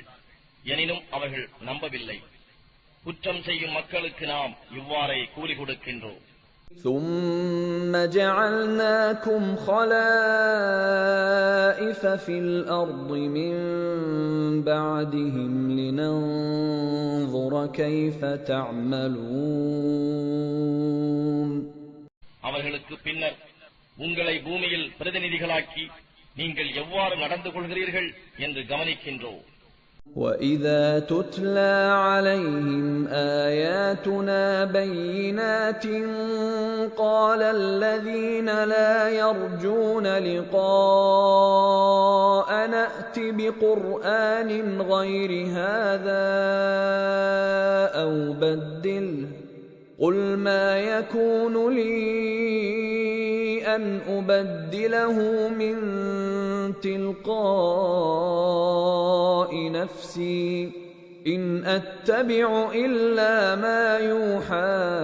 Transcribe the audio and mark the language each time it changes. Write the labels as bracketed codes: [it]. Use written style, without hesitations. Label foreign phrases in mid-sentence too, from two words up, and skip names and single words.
[ta] எனினும் அவர்கள் நம்பவில்லை. குற்றம் செய்யும் மக்களுக்கு நாம் இவ்வாறே கூலி கொடுக்கின்றோம். [ar] ثم جعلناكم خلائف في الأرض من بعدهم لننظر كيف تعملون. [ta] அவர்களுக்கு பின்னர் உங்களை பூமியில் பிரதிநிதிகளாக்கி நீங்கள் எவ்வாறு நடந்து கொள்கிறீர்கள் என்று கவனிக்கின்றோம். [ar] وَإِذَا تُتْلَى عَلَيْهِمْ آيَاتُنَا بَيِّنَاتٍ قَالَ الَّذِينَ لَا يَرْجُونَ لِقَاءَنَا ائْتِ بِقُرْآنٍ غَيْرِ هَذَا أَوْ بَدِّلْهُ قُلْ مَا يَكُونُ لِي أَنْ أُبَدِّلَهُ مِنْ تِلْقَاءِ نَفْسِي إِنْ أَتَّبِعُ إِلَّا مَا يُوحَى